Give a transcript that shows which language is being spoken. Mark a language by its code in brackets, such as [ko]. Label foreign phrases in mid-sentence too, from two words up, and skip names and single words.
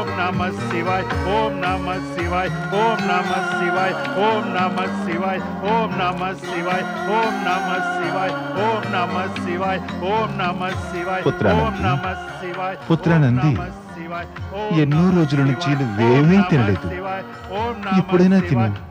[sa] नमः शिवाय ओम नमः शिवाय ओम नमः शिवाय ओम नमः शिवाय ओम नमः शिवाय ओम नमः शिवाय ओम नमः शिवाय ओम नमः शिवाय ओम नमः शिवाय [te] పుత్రానంది ఎన్నో రోజుల నుంచి నువ్వేమీ తినలేదు ఇప్పుడైనా తిను